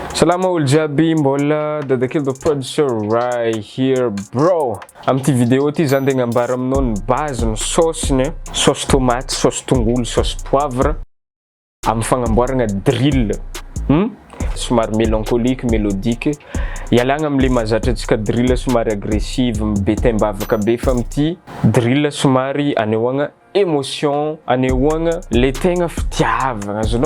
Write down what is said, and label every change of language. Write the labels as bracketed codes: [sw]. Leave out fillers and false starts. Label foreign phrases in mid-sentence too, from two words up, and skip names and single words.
[mg] Salama olo jiaby, mbola dadakely [en] the producer right here bro. [mg] Amty vidéo ty zany tegna ambara aminao ny base ny saosiny, [fr] sauce tomate, [mg] sauce tongolo, [fr] sauce poivre [mg] amin'ny fagnamboarana drill. [fr] Somary mélancolique, mélodique. [mg] Ialagna am'le mahazatra antsika drill somary agressive, mibetem-bavaka be fa amty drill somary anehoagna émotion, anehoagna le tegna fitiavagna azonao.